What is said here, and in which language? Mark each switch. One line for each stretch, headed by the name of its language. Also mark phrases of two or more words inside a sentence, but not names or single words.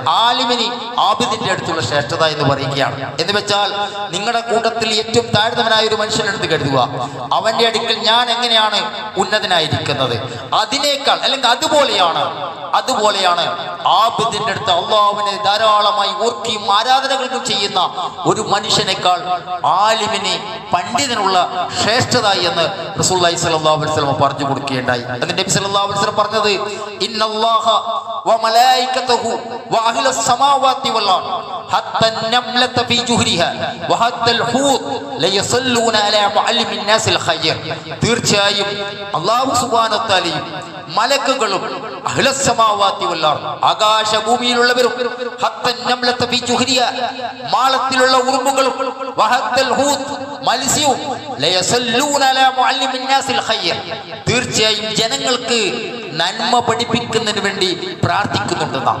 Malayalam: ആലിമിന് ആബിദിന്റെ അടുത്തുള്ള ശ്രേഷ്ഠത എന്ന് പറയുകയാണ്. എന്ന് വെച്ചാൽ നിങ്ങളുടെ കൂട്ടത്തിൽ ഏറ്റവും താഴ്ന്നവനായ ഒരു മനുഷ്യനെടുത്ത് കരുതുക, അവന്റെ അടുക്കൽ ഞാൻ എങ്ങനെയാണ് ഉന്നതനായിരിക്കുന്നത്, അതിനേക്കാൾ അല്ലെങ്കിൽ അതുപോലെയാണ് ആബിദിന്റെ അടുത്ത് അള്ളാഹുവിനെ ധാരാളമായി ഓർക്കുകയും ആരാധനകൾക്കും ചെയ്യുന്ന ഒരു മനുഷ്യനേക്കാൾ ആലിമിന്, പണ്ഡിതനുള്ള ശ്രേഷ്ഠത എന്ന്
Arabic: رسول الله صلى الله عليه وسلم
Malayalam: പറഞ്ഞു കൊടുക്കുകയുണ്ടായി.
Arabic: അതിന്റെ النبي صلى الله عليه وسلم പറഞ്ഞത്, إن الله وملائكته واهل السماوات والارض حتى النمله في جحرها وحتى الحوت ليصلون على معلم الناس الخير.
Malayalam: തീർച്ചയായും
Arabic: الله سبحانه
Malayalam: വ തആലയും മലക്കുകളും ആകാശഭൂമിയിലുള്ളവരും മാളത്തിലുള്ള ഉറുമ്പുകളും മത്സ്യവും തീർച്ചയായും ജനങ്ങൾക്ക് നന്മ പഠിപ്പിക്കുന്നതിന് വേണ്ടി പ്രാർത്ഥിക്കുന്നുണ്ടെന്നാണ്.